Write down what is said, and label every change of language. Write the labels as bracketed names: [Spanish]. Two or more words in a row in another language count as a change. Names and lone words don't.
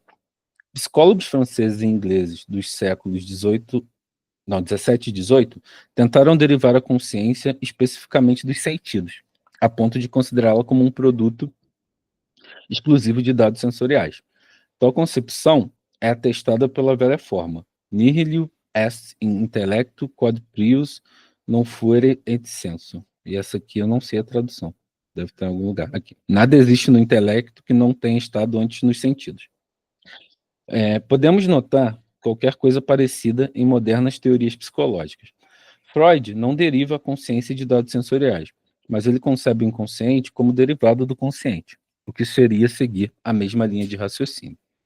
[Portuguese] Psicólogos franceses e ingleses dos séculos 17 e 18 tentaram derivar a consciência especificamente dos sentidos, a ponto de considerá-la como um produto exclusivo de dados sensoriais. Tal concepção é atestada pela velha forma: [Latin] nihil est in intellectu quod prius non fuere et sensu. [Portuguese] E essa aqui eu não sei a tradução. Deve ter em algum lugar aqui. Nada existe no intelecto que não tenha estado antes nos sentidos. Podemos notar qualquer coisa parecida em modernas teorias psicológicas. Freud não deriva a consciência de dados sensoriais, mas ele concebe o inconsciente como derivado do consciente, o que seria seguir a mesma linha de raciocínio.